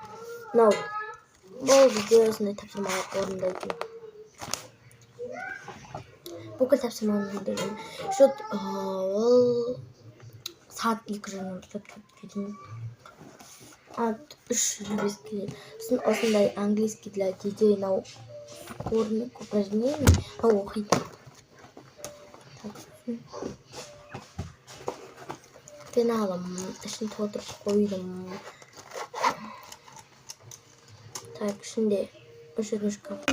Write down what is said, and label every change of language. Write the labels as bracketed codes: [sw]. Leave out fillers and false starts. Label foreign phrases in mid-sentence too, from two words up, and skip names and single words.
[kk] Мынау бұл бізде осындай тапсырмалар орындайтын. Бүкіл тапсырманы орындайтын. Ол сағат 2:20 кетемін. 3:05 келеді. Сосын осындай [ru] английский для детей [kk] мынау [ru] сборник упражнений. [kk] Оқиды. Пеналым, ішін толтырып қойдым. Так, ішінде өшірмішкі.